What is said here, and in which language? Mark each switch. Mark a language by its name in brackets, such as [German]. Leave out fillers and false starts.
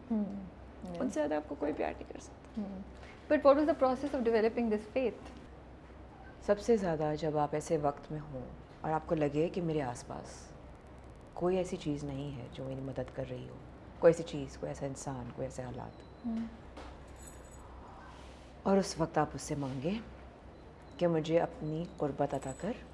[Urdu] ان سے زیادہ آپ کو کوئی پیار نہیں کر سکتا. [English] But what was the process of developing this faith? [Urdu] سب سے زیادہ جب آپ ایسے وقت میں ہوں اور آپ کو لگے کہ میرے آس پاس کوئی ایسی چیز نہیں ہے جو میری مدد کر رہی ہو, کوئی ایسی چیز, کوئی ایسا انسان, کوئی ایسے حالات, اور اس وقت آپ اس سے مانگے کہ مجھے اپنی قربت عطا کر.